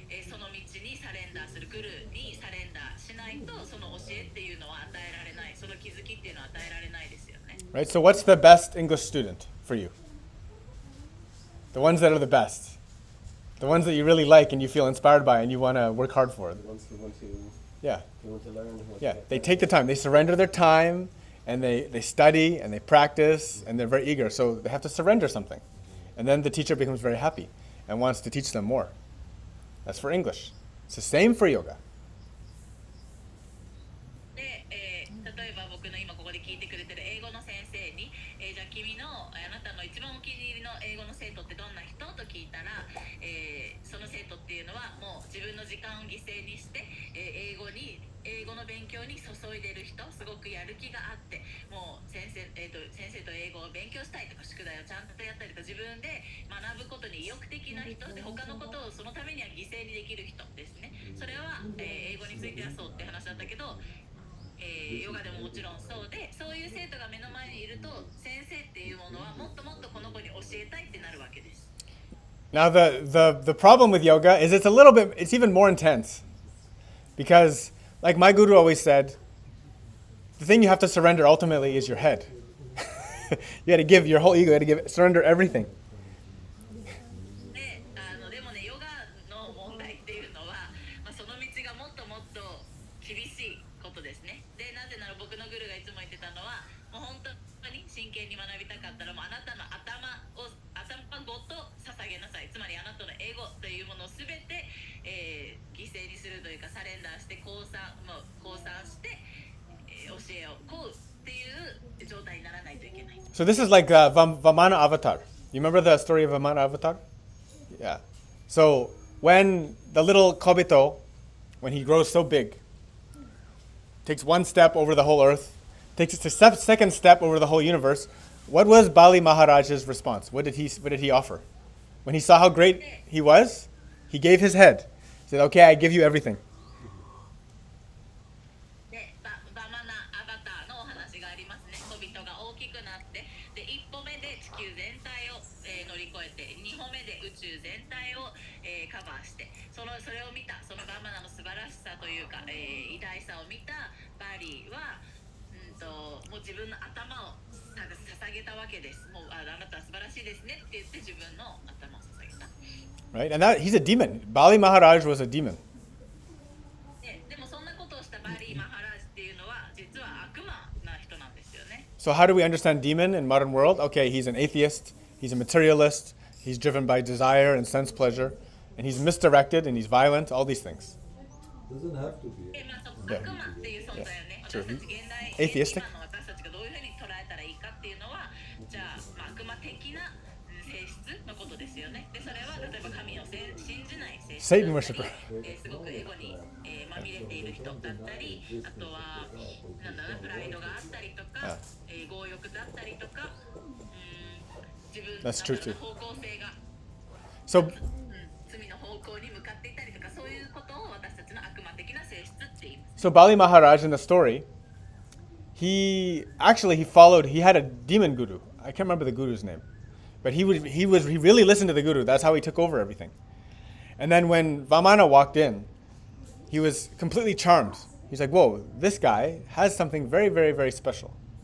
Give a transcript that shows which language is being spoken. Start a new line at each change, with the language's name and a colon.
Japanese: その道にサレンダーする、グルにサレンダーしないとその教えっていうのは与えられない、その気づきっていうのは与えられないですよね。
English: Right? So what's the best English student for you? The ones that are the best. The ones that you really like and you feel inspired by and you want to work hard for. Once you want to, Yeah. you want to learn. Yeah. They take the time. They surrender their time and they study and they practice and they're very eager. So they have to surrender something. And then the teacher becomes very happy and wants to teach them more. That's for English. It's the same for yoga.
Japanese: で、例えば僕の今ここで聞いてくれてる英語の先生に、じゃあ君のあなたの一番お気に入りの英語の生徒ってどんな人と聞いたら、その生徒っていうのはもう自分の時間を犠牲にして、英語の勉強に注いでる人、すごくやる気があって、もう先生と英語を勉強したいとか宿題をちゃんとやったりとか自分で学ぶことに意欲的な人で、他のことをそのためには犠牲にできる人ですね。それは、英語についてはそうって話だったけど、ヨガでももちろんそうで、そういう生徒が目の前にいると先生っていうものはもっともっとこの子に教えたいってなるわけです。
English: Now the problem with yoga is it's even more intense. Because like my guru always said, the thing you have to surrender ultimately is your head. You got to give your whole ego, you got to surrender everything.
Japanese: で、でもね、ヨガの問題っていうのは、その道がもっともっと厳しいことですね。で、なぜなら僕のグルがいつも言ってたのは、もう本当に真剣に学びたかったら、もうあなたの頭ごと捧げなさい。つまりあなたのエゴというものをすべて、犠牲にするというかサレンダーして降参して、教えを請うっていう状態にならないといけない。
English: So this is like Vamana Avatar. You remember the story of Vamana Avatar? Yeah. So when the little Kobito, when he grows so big, takes one step over the whole earth, takes the second step over the whole universe, what was Bali Maharaj's response? What did he offer? When he saw how great he was, he gave his head. He said, okay, I give you everything.
Japanese: で、バマナアバターのお話がありますね。小人が大きくなって、で、一歩目で地球全体を、乗り越えて、二歩目で宇宙全体を、カバーして、それを見た、そのバマナの素晴らしさというか、偉大さを見たバリーは、もう自分の頭を捧げたわけです。もうあなたは素晴らしいですねって言って自分の頭を捧げた。
English: Right? And he's a demon. Bali Maharaj was a demon.
Japanese: でもそんなことをしたバリー・マハラージっていうのは実は悪魔な人なんですよね。
English: So how do we understand demon in modern world? Okay, he's an atheist, he's a materialist, he's driven by desire and sense pleasure, and he's misdirected and he's violent, all these things. Doesn't have to be.
Japanese: 悪魔っていう存在をね、私たち現代
English: Atheistic.
Japanese: 今の私たちがどういうふうに捉えたらいいかっていうのは、じゃあ、悪魔的な性質のことですよね。で、それは例えば神を信じない性質だったり、
English: Satan worshipper.
Japanese: すごくエゴに、まみれている人だったり、あとはプライドがあったりとか、強欲だったりとか、自分の
English: That's true too.
Japanese: 方向性が
English: So
Japanese: 罪の方向に向かっていたりとか、そういうことを私たちの悪魔的な性質って言います。
English: So Bali Maharaj in the story, he had a demon guru. I can't remember the guru's name. But he really listened to the guru. That's how he took over everything. And then when Vamana walked in, he was completely charmed. He's like, whoa, this guy has something very, very, very special.